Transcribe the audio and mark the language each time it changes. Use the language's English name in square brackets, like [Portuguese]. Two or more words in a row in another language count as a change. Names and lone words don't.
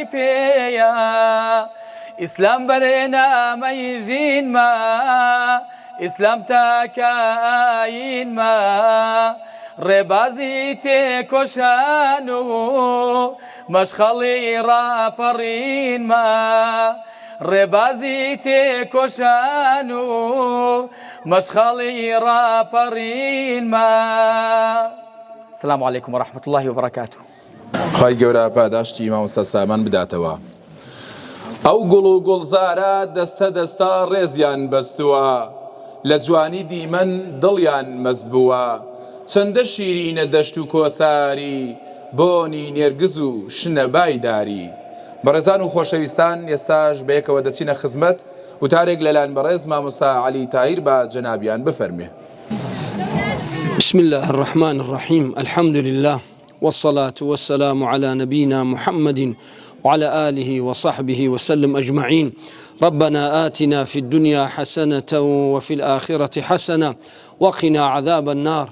[Arabic] بيا إسلام برنا ميجين ما إسلام تاكاين ما ربازي تكوشانو مشخلي رابرين ما ربازي تكوشانو مشخلي رابرين ما. السلام عليكم ورحمة الله وبركاته. [Central Kurdish] خۆی گەورە پاداشتی مامۆستا سامان بداتەوە. ئەو گوڵ و گوڵزارە دەستە دەستا ڕێزیان بەستووە، لە جوانی دیمەن دڵیان مەست بووە، چەندە شیرینە دەشت و کۆساری، بۆنی نێرگز و شنەبای داری. بەڕێزان و خۆشەویستان، ئێستاش بەیەکەوە دەچینە خزمەت وتارێک لەلایەن بەڕێز مامۆستا عەلی تاهیر با جەنابیان بفەرمێ. [Arabic] بسم الله الرحمن الرحيم. الحمد لله والصلاة والسلام على نبينا محمد وعلى آله وصحبه وسلم أجمعين. ربنا آتنا في الدنيا حسنة وفي الآخرة حسنة وقنا عذاب النار.